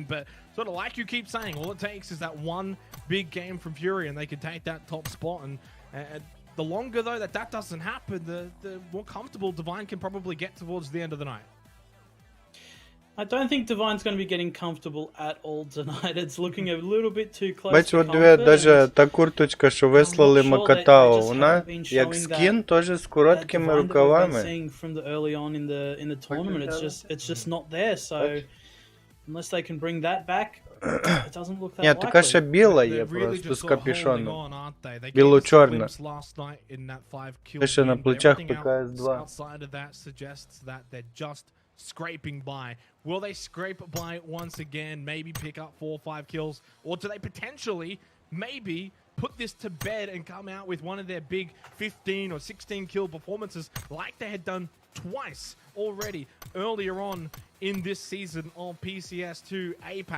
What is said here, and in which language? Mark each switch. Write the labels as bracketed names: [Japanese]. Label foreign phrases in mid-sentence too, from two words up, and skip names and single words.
[English] But sort of like you keep saying, all it takes is that one big game from Fury and they can take that top spot. And the longer, though, that doesn't happen, the more comfortable Divine can probably get towards the end of the night. I don't think Divine's going to be getting comfortable at all tonight. It's looking a little bit too close [Ukrainian] Бачиш, [English] to [Ukrainian] от диви, [English] comfort. [Ukrainian] даже та курточка, що вислали [English] I'm not sure, [Ukrainian] Макатао, [English] they just [Ukrainian] вона [English] haven't been [Ukrainian] як [English] showing [Ukrainian] скін, теж з [English] that [Ukrainian] короткими [English] Divine that we've been [Ukrainian] рукавами. [English] seeing from the early on in the tournament. It's just not there. So unless they can bring that back, it doesn't look that [Ukrainian] Ні, така ще [English] likely. [Ukrainian] біла [English] They're [Ukrainian] є [English] really [Ukrainian] просто [English] just [Ukrainian] з [English] sort of holding [Ukrainian] капюшоном. [English] on, aren't they? They gave us a [Ukrainian] Біло-чорна. [English] glimpse last night in that 5-kill [Ukrainian] Те, що на [English] win, but [Ukrainian] плечах [English] everything PCS2. outside of that suggests that they're just scraping by. Will they scrape by once again, maybe pick up 4 or 5 kills? Or do they potentially maybe put this to bed and come out with one of their big 15 or 16 kill performances like they had done twice already earlier on in this season on PCS2 Apac?